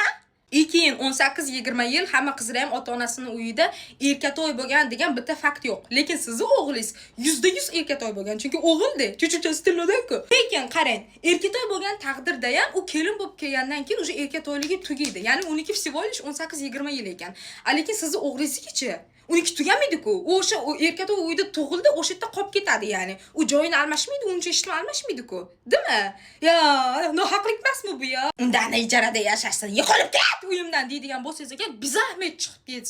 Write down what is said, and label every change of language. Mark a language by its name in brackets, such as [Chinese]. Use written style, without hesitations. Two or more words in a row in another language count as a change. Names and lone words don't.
[Uzbek] Keyin 18-20 yil hamma qizlar ham ota-onasining uyida erkatoy bo'lgan degan bitta fakt yo'q. Lekin sizning o'g'lingiz %100 erkatoy bo'lgan. Chunki o'g'ilda, chuchuchasi tillodan-ku. Lekin qarang, erkatoy bo'lgan taqdirda ham u kelin bo'lib kelgandan keyin o'sha erkatoyligi tugaydi. Ya'ni uniki [Russian] всего лишь [Uzbek] 18-20 yil ekan. Lekin sizning o'g'lingizgacha uniki tugamaydi-ku. O'sha erkatoy uyda tug'ildi, o'sha yerda qolib ketadi, ya'ni. U joyini almashmaydi, uncha ishni almashmaydi-ku. Dimi? Ya, nohaqlik emasmi bu ya? Undan ijarada yashashsin, yiqilib ket uyimdan deydigan bo'lsangiz agar, bizahmet chiqib ketsin.